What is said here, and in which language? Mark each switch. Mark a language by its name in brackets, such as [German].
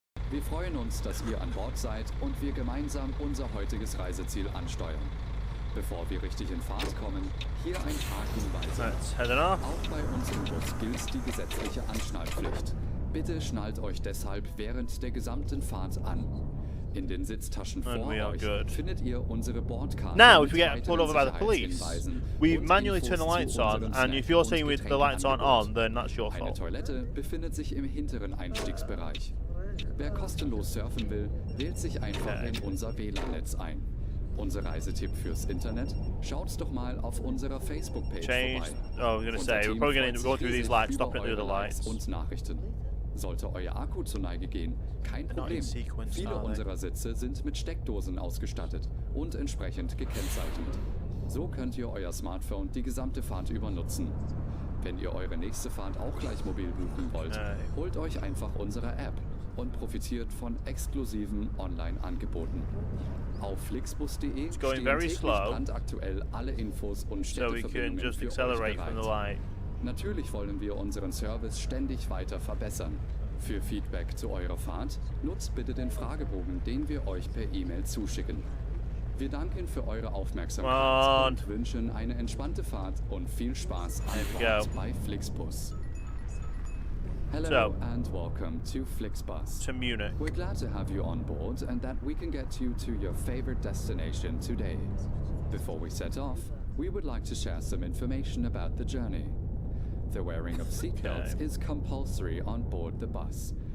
[German] Wir freuen uns, dass ihr an Bord seid und wir gemeinsam unser heutiges Reiseziel ansteuern. Bevor wir richtig in Fahrt kommen, hier ein paar Hinweise. [English] Let's head it off. [German] Auch bei uns im Bus gilt die gesetzliche Anschnallpflicht. Bitte schnallt euch deshalb während der gesamten Fahrt an. In den Sitztaschen vor euch findet ihr unsere Bordkarte. [English] Now, if we get pulled over by the police, we manually turn the lights on, and if you're saying with the lights aren't on, then that's your [German] Eine [English] fault. [German] Toilette befindet sich im hinteren Einstiegsbereich. Wer kostenlos surfen will, wählt sich einfach in unser WLAN-Netz ein. Unser Reisetipp fürs Internet? Schaut's doch mal auf unserer Facebook-Page vorbei. [English] Oh, I was going to say, we're probably going to go through these lights, stop it through the lights. [German] Und Nachrichten. Sollte euer Akku zur Neige gehen, kein Problem. Viele unserer Sitze sind mit Steckdosen ausgestattet und entsprechend gekennzeichnet. So könnt ihr euer Smartphone die gesamte Fahrt über nutzen. Wenn ihr eure nächste Fahrt auch gleich mobil buchen wollt, holt euch einfach unsere App und profitiert von exklusiven Online-Angeboten. Auf flixbus.de stehen täglich brandaktuell alle Infos und Städteverbindungen für euch bereit. Natürlich wollen wir unseren Service ständig weiter verbessern. Für Feedback zu eurer Fahrt nutzt bitte den Fragebogen, den wir euch per E-Mail zuschicken. Wir danken für eure Aufmerksamkeit und wünschen eine entspannte Fahrt und viel Spaß an Bord bei Flixbus. [English] Hello and welcome to Flixbus. To Munich. We're glad to have you on board and that we can get you to your favorite destination today. Before we set off, we would like to share some information about the journey. The wearing of seatbelts is compulsory on board the bus.